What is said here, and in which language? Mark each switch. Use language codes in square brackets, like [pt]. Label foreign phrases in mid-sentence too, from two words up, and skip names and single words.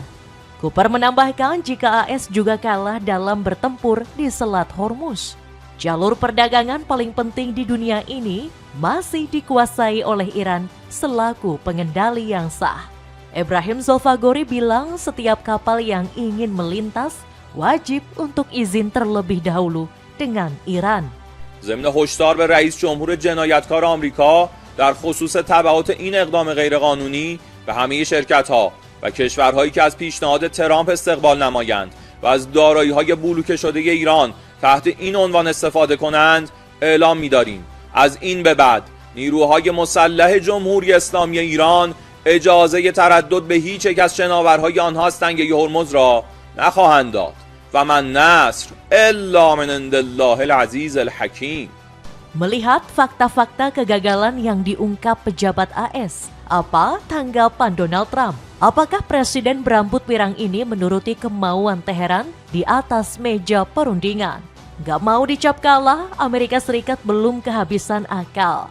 [id] Cooper menambahkan jika AS juga kalah dalam bertempur di Selat Hormuz, jalur perdagangan paling penting di dunia ini masih dikuasai oleh Iran selaku pengendali yang sah. Ibrahim Zolfagori bilang setiap kapal yang ingin melintas wajib untuk izin terlebih dahulu dengan Iran. [fa] ضمن هشدار به رئیس جمهور جنایتکار آمریکا در خصوص تبعات این اقدام غیرقانونی به همه شرکت‌ها و کشورهایی که از پیشنهاد ترامپ استقبال نمایند و از دارایی‌های بلوکه شده ایران تحت این عنوان استفاده کنند اعلام می‌داریم از این به بعد نیروهای مسلح جمهوری اسلامی ایران اجازه تردد به هیچ یک از شناورهای آنها از تنگه هرمز را نخواهند داد [ar] و من نصر الا من عند الله العزیز الحکیم. [id] Melihat fakta-fakta kegagalan yang diungkap pejabat AS, apa tanggapan Donald Trump? Apakah presiden berambut pirang ini menuruti kemauan Teheran di atas meja perundingan? Gak mau dicap kalah, Amerika Serikat belum kehabisan akal.